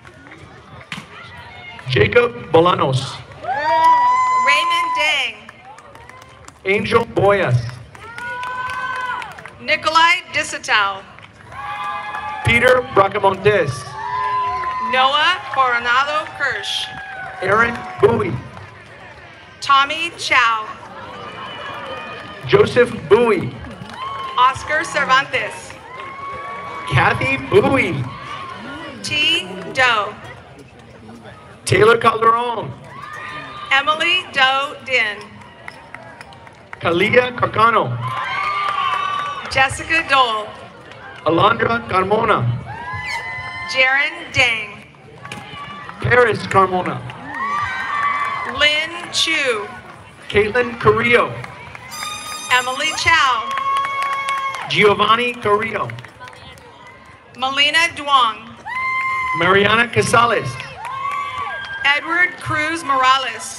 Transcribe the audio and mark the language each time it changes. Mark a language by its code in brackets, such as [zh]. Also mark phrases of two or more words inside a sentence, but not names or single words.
[en] Jacob Bolanos. Raymond Dang. Angel Boyas. Nikolai Disatow. Peter Bracamontes. Noah Coronado Kirsch. Aaron Bowie. Tommy Chow. Joseph Bowie. Oscar Cervantes. Kathy Bowie. T. Doe. Taylor Calderon. Emily Doe Din. Kalia Carcano. Jessica Dole. Alondra Carmona. Jaron Dang. Paris Carmona. Lynn Chu. Caitlin Carrillo. Emily Chow. Giovanni Carrillo. Melina Duong. Mariana Casales. Edward Cruz Morales.